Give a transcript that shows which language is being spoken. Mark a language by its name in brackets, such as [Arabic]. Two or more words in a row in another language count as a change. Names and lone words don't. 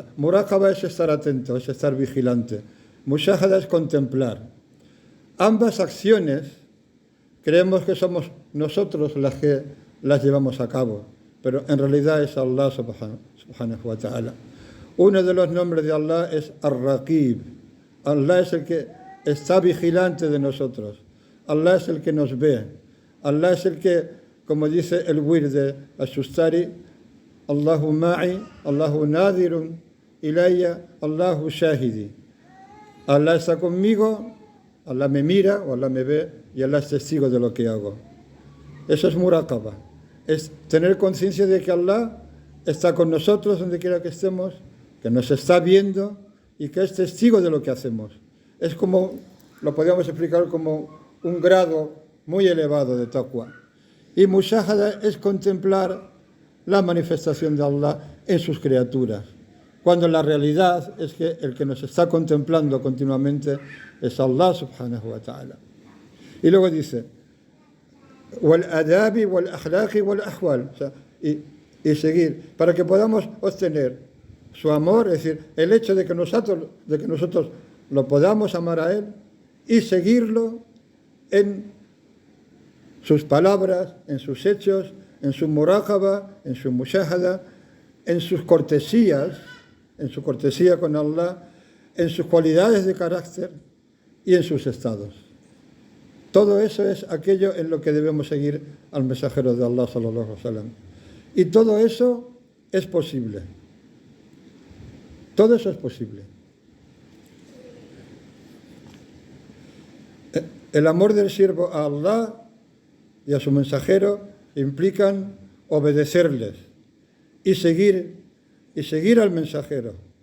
[Spanish] Muraqaba es estar atento, es estar vigilante. Mushahada es contemplar. Ambas acciones creemos que somos nosotros las que las llevamos a cabo, pero en realidad es Allah [Arabic] سبحانه وتعالى. [Spanish] Uno de los nombres de Allah es Ar-Raqib. Allah es el que está vigilante de nosotros. Allah es el que nos ve. Allah es el que, como dice el wir de Ashustari, [Arabic] الله معي الله ناظر إلي الله شاهدي. [Spanish] Allah está conmigo, Allah me mira o Allah me ve y Allah es testigo de lo que hago. Eso es muraqaba. Es tener conciencia de que Allah está con nosotros donde quiera que estemos, que nos está viendo y que es testigo de lo que hacemos. Es como, lo podríamos explicar como un grado muy elevado de taqwa. Y mushahada es contemplar la manifestación de Allah en sus criaturas, cuando la realidad es que el que nos está contemplando continuamente es Allah [Arabic] سبحانه وتعالى. [Spanish] Y luego dice, [Arabic] والآداب والأخلاق والأحوال, [Spanish] y seguir, para que podamos obtener su amor, es decir, el hecho de que nosotros lo podamos amar a Él y seguirlo en sus palabras, en sus hechos, en su muraqaba, en su mushahada, en sus cortesías, en su cortesía con Allah, en sus cualidades de carácter y en sus estados. Todo eso es aquello en lo que debemos seguir al mensajero de Allah [Arabic] صلى الله عليه وسلم. [Spanish] Y todo eso es posible. Todo eso es posible. El amor del siervo a Allah y a su mensajero implican obedecerles y seguir al mensajero.